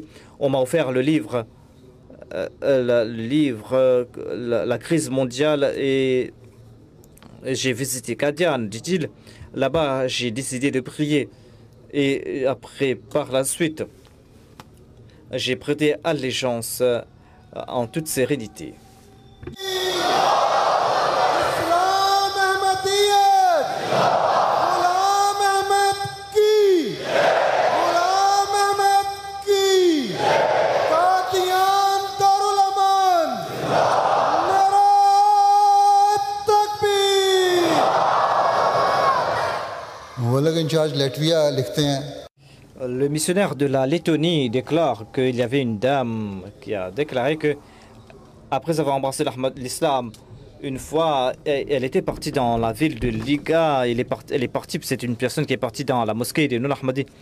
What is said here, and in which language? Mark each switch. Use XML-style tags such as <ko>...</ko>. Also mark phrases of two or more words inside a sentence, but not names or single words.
<fr>On m'a offert le livre, la crise mondiale et j'ai visité Qadian, dit-il. Là-bas, j'ai décidé de prier. Et après, par la suite, j'ai prêté allégeance en toute sérénité.</fr> <ur>اسلام احمدیت غلام احمد کی غلام احمد کی قادیان دارالامان نعرہ تکبیر مبلغ انچارج لیٹویا لکھتے ہیں</ur> <fr>Le missionnaire de la Lettonie déclare qu'il y avait une dame qui a déclaré que, après avoir embrassé l'islam, une fois, elle était partie dans la ville de Liga. Elle est partie, c'est une personne qui est partie dans la mosquée de Nour Ahmadi.</fr>